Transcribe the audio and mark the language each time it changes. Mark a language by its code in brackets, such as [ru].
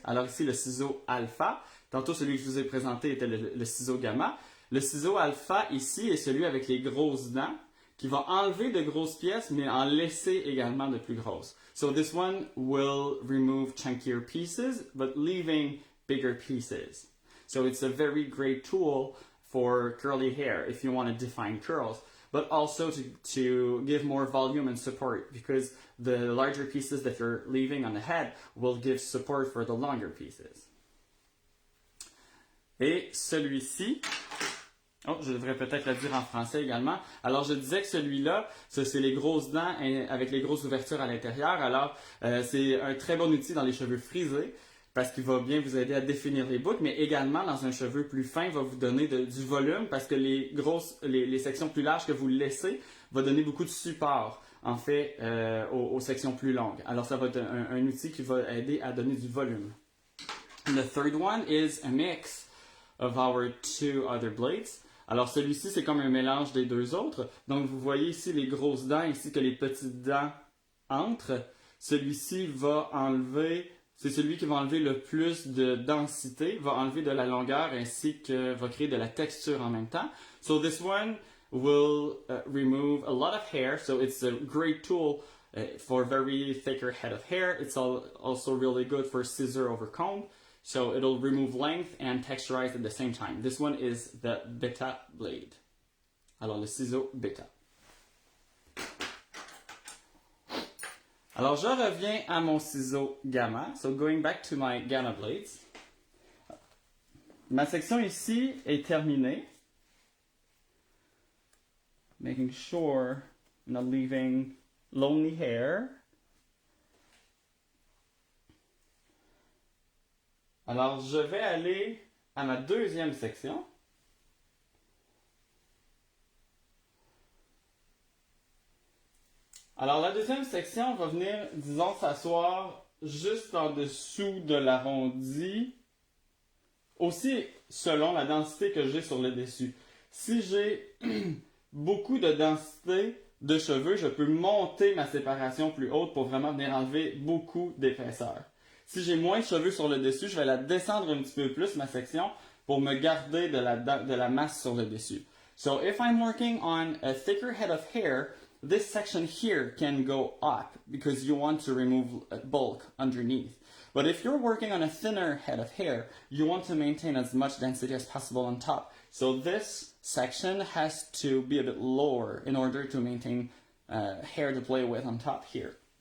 [fr] Alors ici le ciseau alpha. Tantôt celui que je vous ai présenté était le ciseau gamma. Le ciseau alpha ici est celui avec les grosses dents qui va enlever de grosses pièces mais en laisser également de plus grosses. [en] So this one will remove chunkier pieces but leaving bigger pieces. So it's a very great tool for curly hair if you want to define curls, but also to give more volume and support, because the larger pieces that you're leaving on the head will give support for the longer pieces. [fr] Et celui-ci, oh, je devrais peut-être le dire en français également. Alors, je disais que celui-là, ça c'est les grosses dents avec les grosses ouvertures à l'intérieur. Alors, c'est un très bon outil dans les cheveux frisés parce qu'il va bien vous aider à définir les boucles, mais également dans un cheveu plus fin, il va vous donner du volume parce que les sections plus larges que vous laissez va donner beaucoup de support, en fait, aux sections plus longues. Alors, ça va être un outil qui va aider à donner du volume. [en] The third one is a mix of our two other blades. [fr] Alors celui-ci, c'est comme un mélange des deux autres. Donc vous voyez ici les grosses dents ainsi que les petites dents entre. Celui-ci va enlever, c'est celui qui va enlever le plus de densité, va enlever de la longueur ainsi que va créer de la texture en même temps. [en] So this one will remove a lot of hair, so it's a great tool for very thicker head of hair. It's also really good for scissor over comb. So it'll remove length and texturize at the same time. This one is the beta blade. [fr] Alors le ciseau beta. Alors je reviens à mon ciseau gamma. [en] So going back to my gamma blades. [fr] Ma section ici est terminée. [en] Making sure I'm not leaving lonely hair. [fr] Alors, je vais aller à ma deuxième section. Alors, la deuxième section va venir, disons, s'asseoir juste en dessous de l'arrondi, aussi selon la densité que j'ai sur le dessus. Si j'ai beaucoup de densité de cheveux, je peux monter ma séparation plus haute pour vraiment venir enlever beaucoup d'épaisseur. Si j'ai moins de cheveux sur le dessus, je vais la descendre un petit peu plus, ma section, pour me garder de la masse sur le dessus. [en] So if I'm working on a thicker head of hair, this section here can go up because you want to remove bulk underneath. But if you're working on a thinner head of hair, you want to maintain as much density as possible on top. So this section has to be a bit lower in order to maintain hair to play with on top here.